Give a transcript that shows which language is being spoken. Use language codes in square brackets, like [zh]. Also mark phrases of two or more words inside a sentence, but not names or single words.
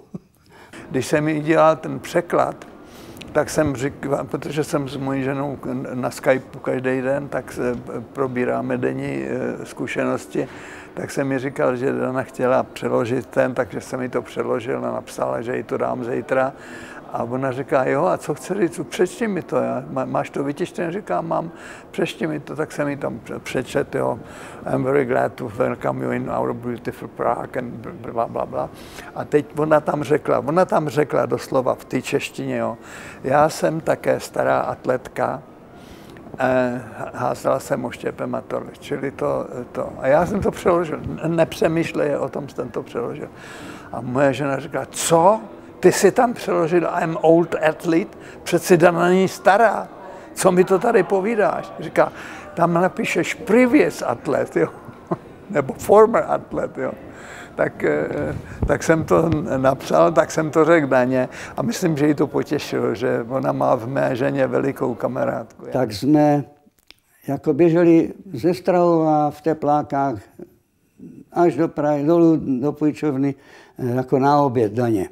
[cs] Když jsem mi dělal ten překlad, tak jsem říkal, protože jsem s mojí ženou na Skypeu každý den, tak probíráme denní zkušenosti, tak jsem mi říkal, že Dana chtěla přeložit takže jsem mi to přeložil a napsala, že jí to dám zítra. A ona říká, jo, a co chce říct, přečti mi to, máš to vytištěné, říkám, mám, přečti mi to, tak jsem mi tam přečet, jo, [en] I'm very glad to welcome you in our beautiful Prague, and bla, bla, bla. [cs] A teď ona tam řekla doslova v té češtině, jo, já jsem také stará atletka, házela jsem oštěpem a tohle, čili to. A já jsem to přeložil, nepřemýšlej o tom, jsem to přeložil. A moje žena říká, co? Ty jsi tam přeložil [en] I'm old athlete, [cs] přeci Dana není stará. Co mi to tady povídáš? Říká, tam napíšeš [en] previous athlete, [cs] jo? [en] Nebo former athlete, [cs] jo? Tak jsem to napsal, tak jsem to řekl Daně a myslím, že jí to potěšilo, že ona má v mé ženě velikou kamarádku. Tak jsme jako běželi ze Strahova v teplákách až do Prahy, dolů do Půjčovny, jako na oběd Daně.